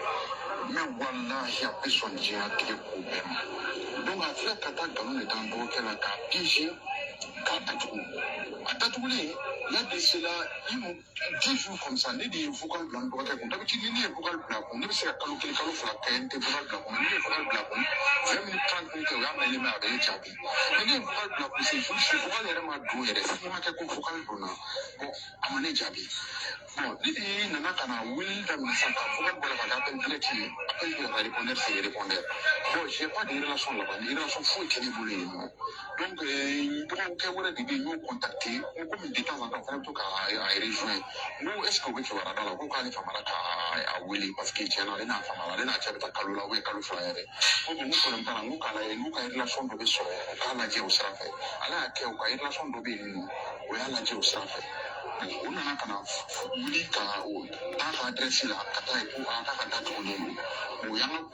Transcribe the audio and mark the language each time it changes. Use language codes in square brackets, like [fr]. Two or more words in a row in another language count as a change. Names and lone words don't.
[bm] mais wallahi a bɛ sɔn diɲɛlatigɛ ko bɛɛ ma donc a filɛ ka taa nkalon de da n dɔgɔkɛ la k'a piéger k'a datugu a datugulen [fr] y'a de cela 10 jours comme ça [bm] ne de ye vocal bila n dɔgɔkɛ kun d'habitude ni ne ye vocal bila kun ne bɛ se ka kalo 1 kalo 2 kɛ n tɛ vocal bila kun ne ye vocal bila kun 20 minutes 30 minutes kɛ o y'a mɛnlen mɛ a bɛ ne jaabi mais ne ye vocal bila kun [fr] c'est juste [bm] vocal yɛrɛ ma don yɛrɛ fo ma kɛ ko vocal donna bon a ma ne jaabi bon ne de nana ka na wuli daminɛ sisan ka vocal bɔ la ka kɛ [fr] appel direct [bm] ye appel de ka répondeur [fr] c'est répondeur [bm] bon [fr] j'ai pas de relation là-bas [bm] ni relation foyi tɛ ne bolo yen nɔ donc n dɔgɔkɛ wɛrɛ de bɛ yen n y'o contacté n ko komi [fr] de temps en temps [bm] o fana bɛ to k'a rejoint n ko [fr] est ce que [bm] o bɛ kibaruya da la ko k'ale famara k'a wele parce que tiɲɛ na ale n'a famara ale n'a cɛ bɛ taa kalo la kalo fila yɛrɛ ko bon n ko problème t'a la n ko k'a lajɛ n'u ka relation dɔ bɛ sɔrɔ o k'a lajɛ o sira fɛ ale y'a kɛ u ka relation dɔ bɛ yen nɔ o y'a lajɛ o sira fɛ o nana ka na wuli ka taa ka adresse la ka taa yen ko k'a ka datugulen don o y'an ka